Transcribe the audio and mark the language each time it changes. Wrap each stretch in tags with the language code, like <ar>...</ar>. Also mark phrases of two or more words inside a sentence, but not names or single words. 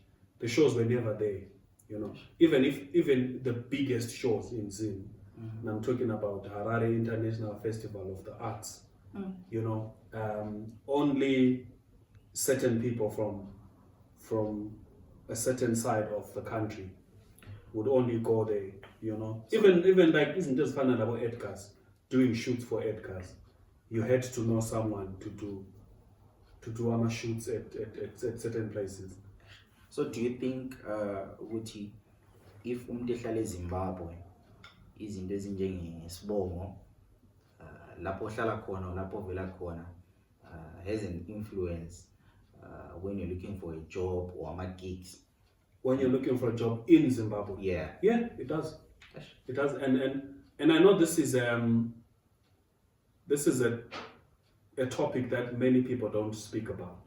<en>The shows were never there, even the biggest shows in Zim, and I'm talking about Harare International Festival of the Arts, only certain people from a certain side of the country would only go there, Even like isn't just fun about Edgar's, doing shoots for Edgar's. You had to know someone to do shoots at certain places. So do you think ukuthi if</en> <nd>umuntu ehlala eZimbabwe izinto ezinjengesibongo lapho ohlala khona lapho vela khona</nd> <en>has an influence when you're looking for a job or ama gigs? When you're looking for a job in Zimbabwe? Yeah, it does. It does, and I know this is a topic that many people don't speak about.</en>